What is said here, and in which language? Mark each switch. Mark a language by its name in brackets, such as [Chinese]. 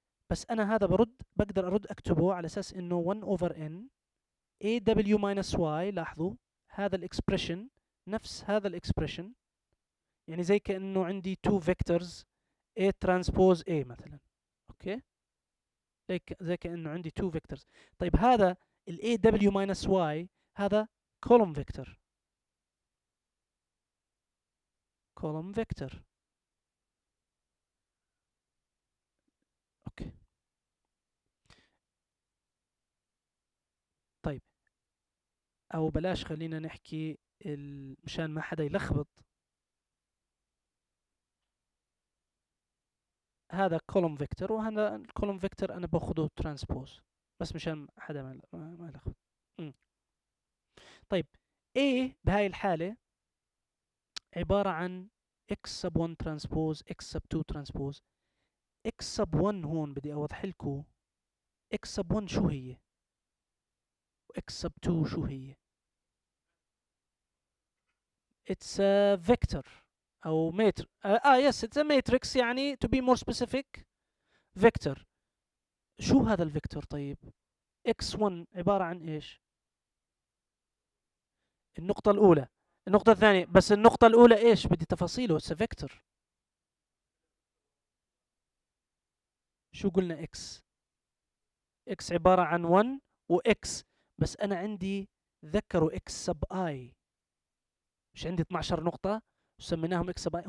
[Arabic] بس انا هذا بقدر ارد اكتبه على اساس انه 1 over n aw minus y. لاحظوا هذا الاكسبريشن نفس هذا الاكسبريشن، يعني زي كانه عندي 2 vectors a transpose a مثلا. اوكي، زي كانه عندي 2 vectors. طيب هذا ال aw minus y هذا column vector. [English] column vector. [Arabic] اوكي. طيب او بلاش خلينا نحكي مشان ما حدا يلخبط، هذا column vector وهذا الكولوم فيكتور انا باخذه ترانسبوز، بس مشان حدا ما يلخبط. طيب A بهاي الحالة عبارة عن x sub 1 ترانسبوز x sub 2 ترانسبوز. x sub 1 هون بدي اوضح لكم x sub 1 شو هي و x sub 2 شو هي. [English] it's a vector أو matrix. yes it's a matrix يعني to be more specific vector. [Arabic] شو هذا الفيكتور طيب؟ x1 عبارة عن إيش؟ النقطة الأولى. النقطة الثانية، بس النقطة الأولى إيش؟ بدي تفاصيله. [English] it's a vector. [Arabic] شو قلنا x؟ x عبارة عن 1 و x، بس أنا عندي ذكروا x sub i، مش عندي 12 نقطة وسميناهم x sub i.